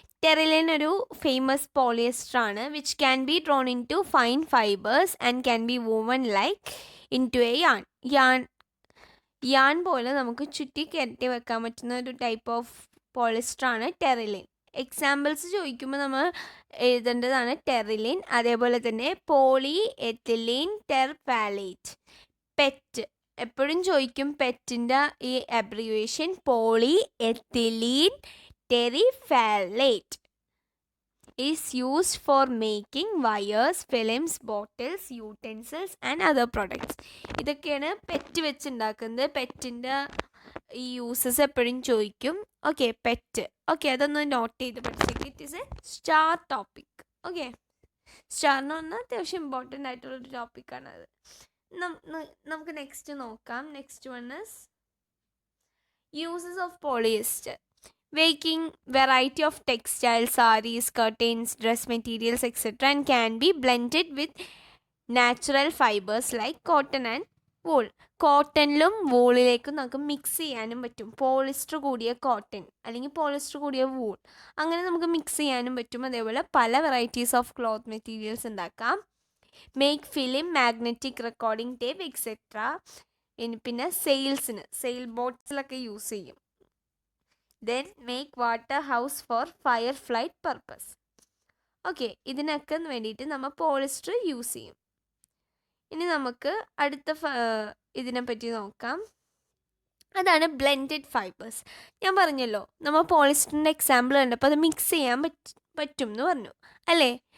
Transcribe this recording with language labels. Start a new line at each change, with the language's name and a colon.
Malayalam: Terylene ഒരു famous polyester ആണ്
English: which can be drawn into fine fibres and can be woven like into a yarn
Malayalam: പോലെ നമുക്ക് ചുറ്റി കയറ്റി വെക്കാൻ പറ്റുന്ന ഒരു ടൈപ്പ് ഓഫ് പോളിസ്റ്റർ ആണ് ടെറിലിൻ. എക്സാമ്പിൾസ് ചോദിക്കുമ്പോൾ നമ്മൾ എഴുതേണ്ടതാണ് ടെറിലിൻ. അതേപോലെ തന്നെ പോളി എത്തിലീൻ ടെർഫാലേറ്റ്. പെറ്റ് എപ്പോഴും ചോദിക്കും, പെറ്റിൻ്റെ ഈ abbreviation poly ethylene ടെറിഫാലേറ്റ്
English: is used for making wires, films, bottles, utensils and other products.
Malayalam: ഇതൊക്കെയാണ് പെറ്റ് വെച്ചുണ്ടാക്കുന്നത്. പെറ്റിൻ്റെ ഈ യൂസസ് എപ്പോഴും ചോദിക്കും. Okay, pet. ഓക്കെ, അതൊന്ന് നോട്ട് ചെയ്ത് പഠിച്ചേക്ക്.
English: It is a star topic.
Malayalam: Okay, star എന്ന് പറഞ്ഞാൽ അത്യാവശ്യം ഇമ്പോർട്ടൻ്റ് ആയിട്ടുള്ളൊരു ടോപ്പിക്കാണ് അത്. നമുക്ക് നെക്സ്റ്റ് നോക്കാം.
English: Next one is uses of polyester. Making variety of textiles, sarees, curtains, dress materials, etc. and can be blended with natural fibers like cotton and wool.
Malayalam: കോട്ടണിലും വൂളിലേക്കും നമുക്ക് mix ചെയ്യാനും പറ്റും. പോളിസ്റ്റർ കൂടിയ കോട്ടൺ അല്ലെങ്കിൽ പോളിസ്റ്റർ കൂടിയ wool, അങ്ങനെ നമുക്ക് mix ചെയ്യാനും പറ്റും. അതേപോലെ പല വെറൈറ്റീസ് ഓഫ് ക്ലോത്ത് മെറ്റീരിയൽസ് ഉണ്ടാക്കാം.
English: Make film, magnetic recording tape etcetera.
Malayalam: പിന്നെ സെയിൽ ബോട്ട്സിലൊക്കെ യൂസ് ചെയ്യും.
English: Then make water house for fire flight purpose.
Malayalam: Okay, ഇതിനൊക്കെ വേണ്ടിയിട്ട് നമ്മൾ പോളിസ്റ്റർ യൂസ് ചെയ്യും. ഇനി നമുക്ക് അടുത്ത ഇതിനെപ്പറ്റി നോക്കാം. അതാണ് ബ്ലെൻഡഡ് ഫൈബേഴ്സ്. ഞാൻ പറഞ്ഞല്ലോ, നമ്മൾ പോളിസ്റ്ററിൻ്റെ എക്സാമ്പിൾ കണ്ടപ്പോൾ അത് മിക്സ് ചെയ്യാൻ പറ്റും എന്ന് പറഞ്ഞു അല്ലേ.